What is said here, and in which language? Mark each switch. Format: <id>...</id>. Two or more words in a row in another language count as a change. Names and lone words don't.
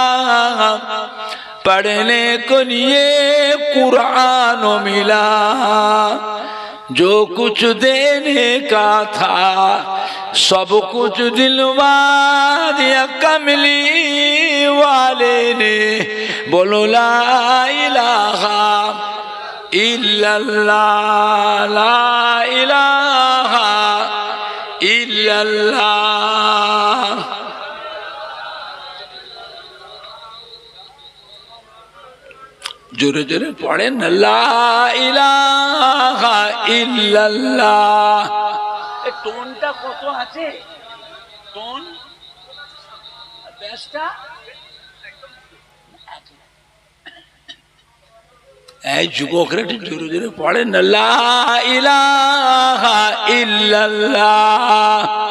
<ur>پڑھنے کو لیے قرآن و ملا، جو کچھ دینے کا تھا سب کچھ دلوا دیا کملی والے نے، بولو</ur> <ar>لا الہ الا اللہ، لا الہ الا اللہ۔</ar> <ur>جورے جورے پڑھیں نا،</ur> <ar>لا الہ الا اللہ۔</ar> <bn>টোনটা কত আছে? টোন বেসটা এই যুবকরা একটু জোরে জোরে পড়েন না,</bn> <ar>لا إله إلا الله.</ar>